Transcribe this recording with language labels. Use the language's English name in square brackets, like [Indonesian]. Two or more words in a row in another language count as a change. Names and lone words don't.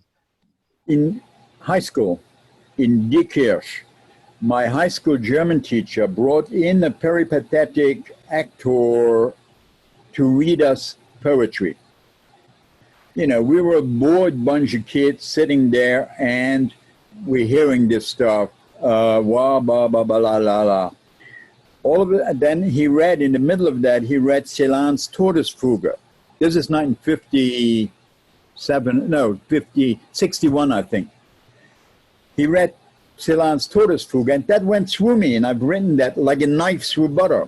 [English] In high school, in Diekirch, my high school German teacher brought in a peripatetic actor to read us poetry. We were a bored bunch of kids sitting there, and we're hearing this stuff, wah, ba, ba, ba, la, la, la. All of it, and then he read, in the middle of that, he read Celan's Todesfuge. This is 61, I think. He read Celan's Todesfuge, and that went through me, and I've written that like a knife through butter.